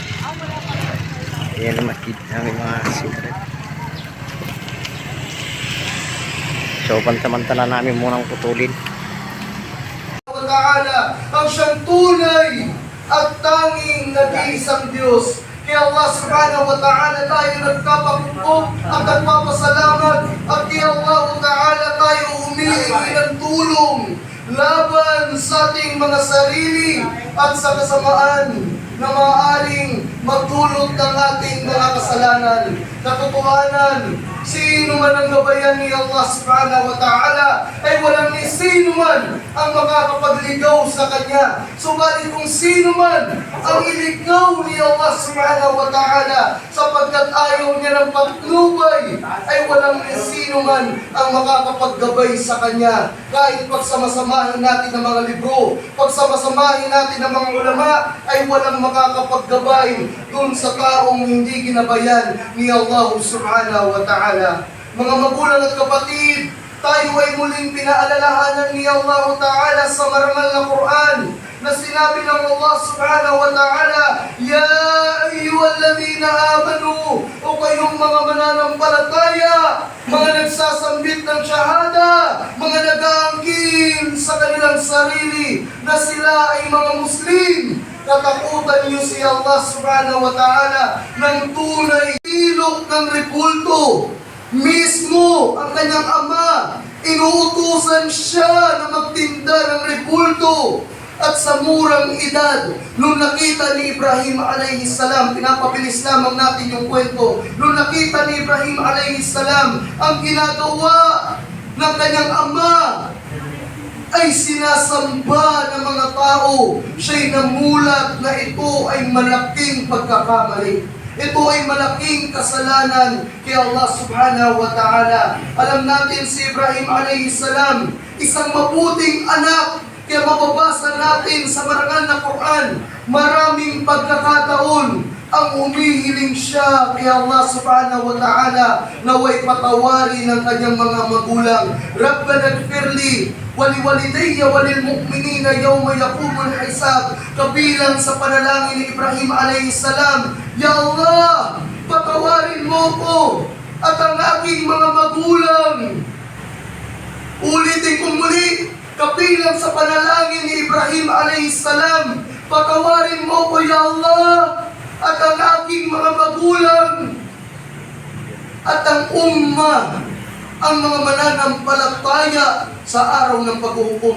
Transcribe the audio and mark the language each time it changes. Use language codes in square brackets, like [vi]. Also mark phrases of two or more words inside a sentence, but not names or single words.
[tl] Ayan ang makikita namin mga secret. So pansamantala namin munang putulin. Ta'ala ang siyang tunay at tanging nag-iisang Diyos. Kaya [ar] الله سبحانه وتعالى [tl] tayo nagkapagpupok at nagpapasalamat, at kaya [ar] الله تعالى [tl] tayo humihingi ng tulong laban sa ating mga sarili at sa kasamaan na maaaring magdulot ng ating mga kasalanan. Katotohanan, sino man ang gabayan ni [ar] الله سبحانه وتعالى [tl] ay walang ni sino man ang makakapagligaw sa Kanya. Subalit kung sino man ang iligaw ni [ar] الله سبحانه وتعالى [tl] sapagkat ayaw niya ng patnubay, ay walang ni sino man ang makakapaggabay sa Kanya. Kahit pagsamasamahin natin ng mga libro, pagsamasamahin natin ng mga ulama, ay walang makakapaggabay dun sa taong hindi ginabayan ni [ar] الله سبحانه وتعالى. [tl] Mga magulang at kapatid, tayo ay muling pinaalalahanan ni [ar] الله تعالى [tl] sa marangal na Quran na sinabi ng [ar] الله سبحانه وتعالى, يا أيها الذين آمنوا, [tl] o kayong mga mananampalataya, mga nagsasambit ng syahada, mga nag-aangkin sa kanilang sarili na sila ay mga Muslim, katakutan niyo si [ar] الله سبحانه وتعالى [tl] ng tunay. Ilok ng repulto, mismo ang kanyang ama, inuutusan siya na magtinda ng repulto. At sa murang edad, nung nakita ni Ibrahim [ar] عليه السلام, [tl] pinapabilis lamang natin yung kwento, nung nakita ni Ibrahim [ar] عليه السلام [tl] ang ginagawa ng kanyang ama, ay sinasamba ng mga tao. Siya'y namulat na ito ay malaking pagkakamali. Ito ay malaking kasalanan kay [ar] الله سبحانه وتعالى. [tl] Alam natin si Ibrahim [ar] عليه السلام, [tl] isang mabuting anak. Kaya mababasa natin sa marangal na Quran, maraming pagkakataon ang umihiling siya kay [ar] الله سبحانه وتعالى [tl] naway patawari ng kanyang mga magulang. [ar] ربنا اغفر لي ولوالدي وللمؤمنين يوم يقوم الحساب. [tl] Kabilang sa panalangin ni Ibrahim [ar] عليه السلام, يا الله, [tl] patawarin mo ko at ang aking mga magulang. Ulitin ko muli, kabilang sa panalangin ni Ibrahim [ar] عليه السلام, [tl] patawarin mo ko, [ar] يا الله, [tl] at ang aking mga magulang at ang umma, ang mga mananampalataya sa araw ng paghuhukom.